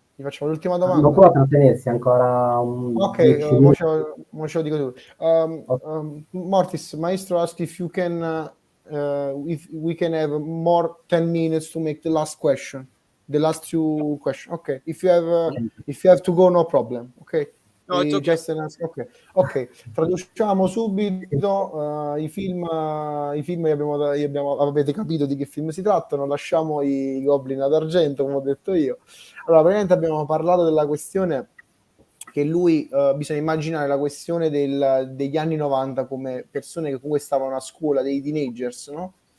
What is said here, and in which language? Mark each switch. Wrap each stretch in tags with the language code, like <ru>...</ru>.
<it>Gli facciamo l'ultima domanda? Non può trattenersi ancora un ok, mo ce lo dico tu.</it> <en>Mortiis, Maestro ask if you can if we can have more 10 minutes to make the last question, the last two questions. Ok, if you have to go, no problem. Ok. No,</en> <it>ok, traduciamo subito i film avete capito di che film si trattano, lasciamo i Goblin ad Argento, come ho detto io. Allora, praticamente abbiamo parlato della questione che lui, bisogna immaginare la questione degli anni 90 come persone che comunque stavano a scuola, dei teenagers, no?</it>